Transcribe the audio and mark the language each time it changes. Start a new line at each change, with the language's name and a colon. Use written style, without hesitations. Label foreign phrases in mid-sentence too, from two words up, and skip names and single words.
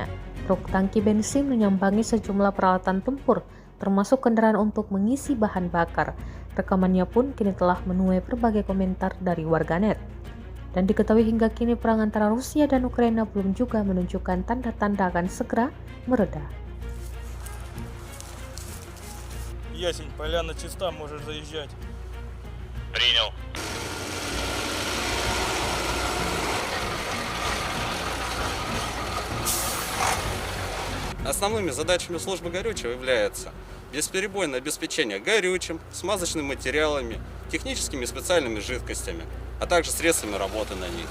Indonesian: Truk tangki bensin menyambangi sejumlah peralatan tempur, termasuk kendaraan untuk mengisi bahan bakar. Rekamannya pun kini telah menuai berbagai komentar dari warganet. Dan diketahui hingga kini perang antara Rusia dan Ukraina belum juga menunjukkan tanda-tanda akan segera mereda.
Russian: Ясень, поляна чиста, можешь заезжать. Принял. Основными задачами службы горючего являются бесперебойное обеспечение горючим, смазочными материалами, техническими и специальными жидкостями, а также средствами работы на них.